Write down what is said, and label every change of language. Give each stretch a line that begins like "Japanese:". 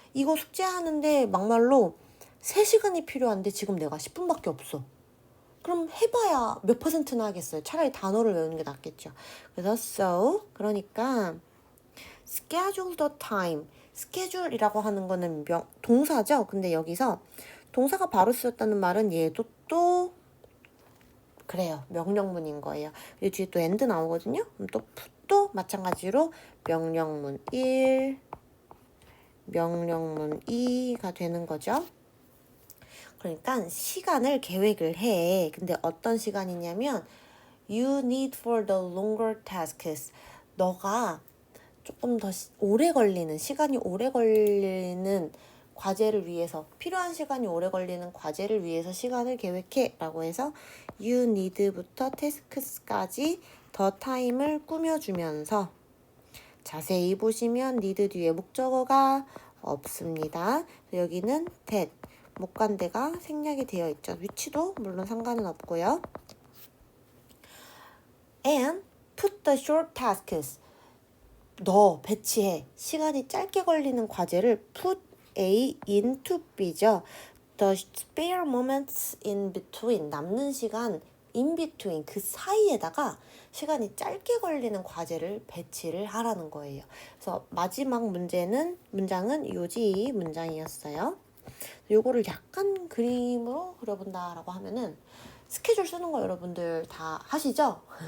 Korean: 이거 숙제하는데 막말로 3시간이 필요한데 지금 내가 10분밖에 없어. 그럼 해봐야 몇 %나 하겠어요. 차라리 단어를 외우는 게 낫겠죠. 그래서
English: so
Korean: 그러니까
English: schedule the time.
Korean: schedule이라고 하는 거는 동사죠. 근데 여기서 동사가 바로 쓰였다는 말은 얘도 또 그래요. 명령문인 거예요. 그리고 뒤에 또 and 나오거든요. 그럼 또 마찬가지로 명령문 1, 명령문 2가 되는 거죠. 그러니까 시간을 계획을 해. 근데 어떤 시간이냐면
English: you need for the longer tasks.
Korean: 너가 조금 더 시간이 오래 걸리는 과제를 위해서 필요한 시간이 오래 걸리는 과제를 위해서 시간을 계획해 라고 해서 you need부터 taskes까지 더 타임을 꾸며주면서 자세히 보시면 need 뒤에 목적어가 없습니다. 여기는 that 목관대가 생략이 되어 있죠. 위치도 물론 상관은 없고요.
English: And put the short tasks.
Korean: 너 배치해. 시간이 짧게 걸리는 과제를
English: put A into B
Korean: 죠.
English: The spare moments in between.
Korean: 남는 시간 in between 그 사이에다가 시간이 짧게 걸리는 과제를 배치를 하라는 거예요. 그래서 마지막 문장은 요지 문장이었어요. 요거를 약간 그림으로 그려본다라고 하면은 스케줄 쓰는 거 여러분들 다 하시죠?